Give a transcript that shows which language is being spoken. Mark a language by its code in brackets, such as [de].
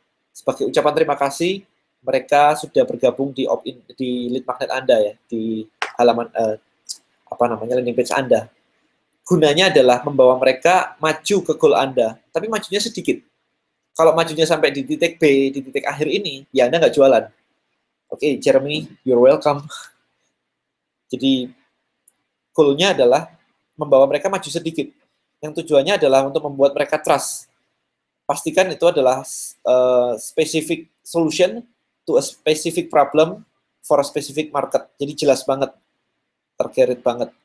[id] Sebagai ucapan terima kasih, mereka sudah bergabung di lead magnet Anda ya, di halaman landing page Anda. Gunanya adalah membawa mereka maju ke goal Anda, tapi majunya sedikit. Kalau majunya sampai di titik B, di titik akhir ini, ya Anda nggak jualan. [en] Oke, Jeremy, you're welcome. [id] Jadi, goal-nya adalah membawa mereka maju sedikit. Yang tujuannya adalah untuk membuat mereka trust. Pastikan itu adalah [en] specific solution to a specific problem for a specific market. [id] Jadi jelas banget, tergerit banget.